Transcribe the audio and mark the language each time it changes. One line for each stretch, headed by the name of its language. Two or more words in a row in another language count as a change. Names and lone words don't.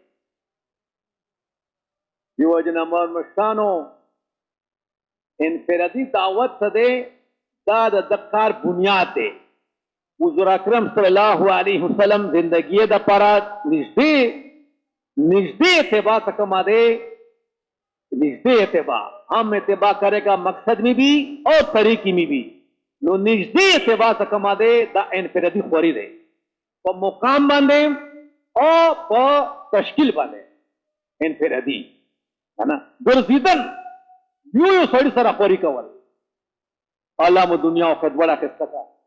Pashto: دې وجې نه مشرانو انفرادي دعوت څه دی، دا د کار بنیاد دی. حضور اکرم
Arabic: صلی الله علیه وسلم
Pashto: زندگی د پاره نږدې اتباع څه کما دی، نږدې اتباع.
Urdu: ہم اتباع کرے گا مقصد میں بھی اور طریقی میں بھی.
Pashto: نو نږدې اتباع څه کما دی، دا انفرادي خوري دی په مقام باندې او په تشکیل باندې انفرادي که نه. ګرځېدل یو سړي سره خوري کول، الله مو دنیا او آخرت وړه اخیسته کړه.